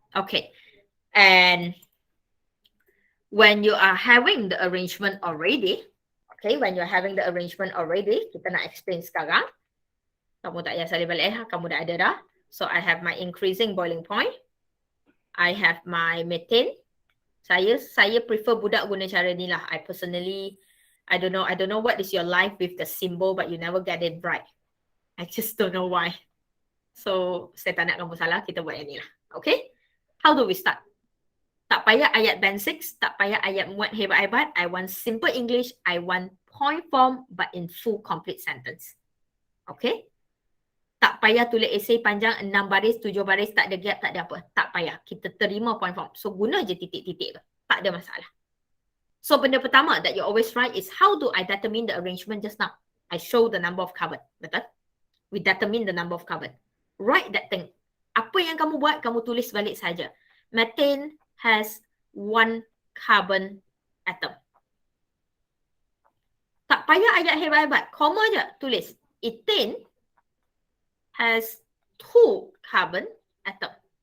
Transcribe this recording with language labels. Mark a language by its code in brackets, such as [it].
[en] Okay, and when you are having the arrangement already, okay, when you are having the arrangement already, [ms] kita nak explain sekarang. Kamu tak payah salih balik, kamu dah ada dah. [en] So I have my increasing boiling point. I have my methane. [ms] Saya prefer budak guna cara ni lah. [en] I personally, I don't know what is your life with the symbol, but you never get it right. I just don't know why. [ms] So, saya tak nak kamu salah, kita buat yang ni lah. Okay? [en] How do we start? [ms] Tak payah ayat band 6, tak payah ayat muat hebat-hebat. [en] I want simple English, I want point form, but in full complete sentence. [ms] Okay? Tak payah tulis esay panjang 6 baris, 7 baris, tak ada gap, tak ada apa. Tak payah. Kita terima point form. So, guna je titik-titik tu. Tak ada masalah. [en] So, [ms] benda pertama [en] that you always write is how do I determine the arrangement just now? I show the number of carbon. Betul? We determine the number of carbon. Write that thing. [ms] Apa yang kamu buat, kamu tulis balik saja. [en] Methane has 1 carbon atom. [ms] Tak payah ayat hebat-hebat. Koma je tulis. [en] Ethane has 2 carbon atom.